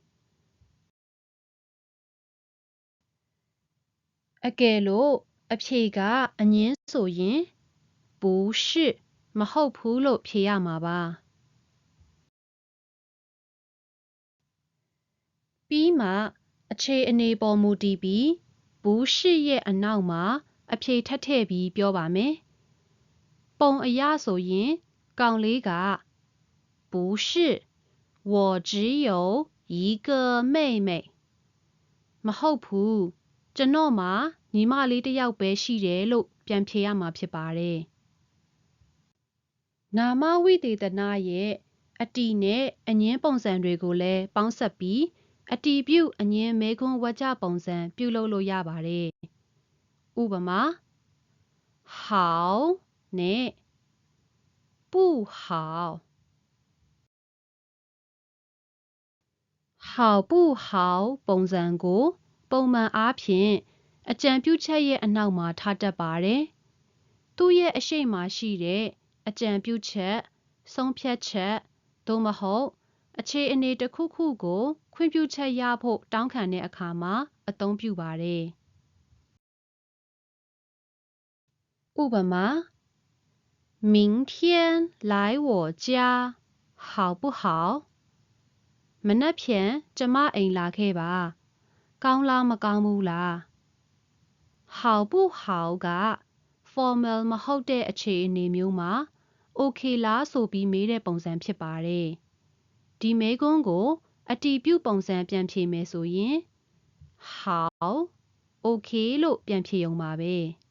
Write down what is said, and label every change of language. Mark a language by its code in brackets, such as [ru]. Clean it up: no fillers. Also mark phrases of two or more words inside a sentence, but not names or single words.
[my] အကယ်လို့အဖြေကအငင်းဆိုရင်不是မဟုတ်ဘူးလို့ဖြေရမှာပါ ပြီးမှအခြေအနေပေါ်မူတည်ပြီး不是ရဲ့အနောက်မှာအဖြေထပ်ထည့်ပြီးပြောပါမယ်ပုံအရဆိုရင်ကောင်လေးက [zh] 不是我只有一个妹妹 [my] မဟုတ်ဘူးကျွန်တော်မှာညီမလေးတစ်ယောက်ပဲရှိတယ်လို့ပြန်ဖြေရမှာဖြစ်ပါတယ် နာမဝိသေသနရဲ့အတီနဲ့အငင်းပုံစံတွေကိုလည်းပေါင်းစပ်ပြီးအတီပြုအငင်းမဲခွန်းဝါကျပုံစံပြုလုပ်လို့ရပါတယ်ဥပမာ好နဲ့不好 [zh] 好不好 [my] ပုံစံကိုပုံမှန်အားဖြင့်အကြံပြုချက်ရဲ့အနောက်မှာထားတတ်ပါတယ်သူ့ရဲ့အရှိမရှိတဲ့အကြံပြုချက်ဆုံးဖြတ်ချက်သို့မဟုတ်အခြေအနေတစ်ခုခုကိုခွင့်ပြုချက်ရဖို့တောင်းခံတဲ့အခါမှာအသုံးပြုပါတယ် ဥပမာ [zh] 明天来我家好不好 [my] မနက်ဖြန်ကျမ အိမ်လာခဲ့ပါကောင်းလားမကောင်းဘူးလား [zh] 好不好 [my] က formal မဟုတ်တဲ့အခြေအနေမျိုးမှာ okay လားဆိုပြီးမေးတဲ့ပုံစံဖြစ်ပါတယ်ဒီမေးခွန်းကိုအတည်ပြုပုံစံပြန်ဖြေမယ်ဆိုရင်好 okay လို့ပြန်ဖြေရုံပါပဲ